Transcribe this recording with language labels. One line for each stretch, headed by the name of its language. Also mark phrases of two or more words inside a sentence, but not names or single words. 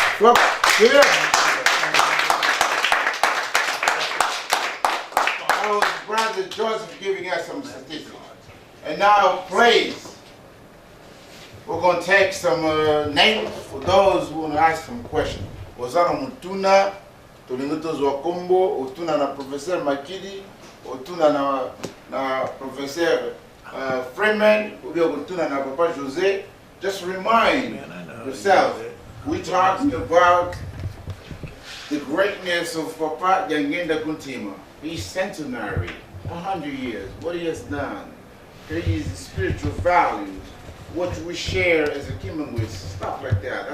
English: Well, give it up. That was Brother Joseph giving us some statistics. And now, please, we're going to take some names for those who want to ask some questions.
Lingala: Wazana Mutuna, Tolinguto Zwakombo, Otuna na Professor Makidi, Otuna na Professor Freeman, Otuna na Papa Jose.
English: Just remind yourself, we talked about the greatness of Papa Diangienda Kuntima. He's centenary, 100 years, what he has done, his spiritual values, what we share as a Kimbangu, stuff like that.